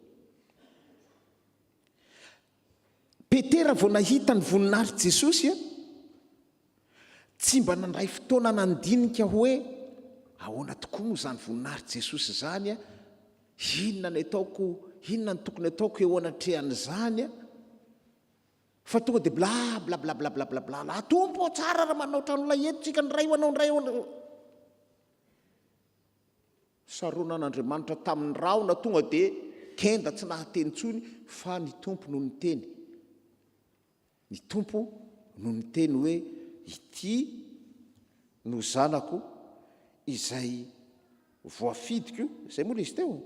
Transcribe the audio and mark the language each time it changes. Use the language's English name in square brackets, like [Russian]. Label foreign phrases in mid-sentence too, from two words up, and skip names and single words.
[Malagasy] Petera vao nahita ny voninahitry Jesosy, tsy mba nandray fotoana nandinika hoe ahoana tokoa moa izany voninahitry Jesosy izany, inona ny ataoko, inona ny tokony ataoko eo anatrehan'izany, fa tonga dia bla bla bla bla bla bla bla la tompo tsara raha manao tranolay eto tsika ny ray ho anao ny ray ho anao. Saroana an'Andriamanitra tamin'ny rahona tonga dia kenda tsy nahateny ntsony, fa ny tompo no niteny. Ny tompo no niteny hoe ity no zanako izay voafidiko, izay moa izy teo.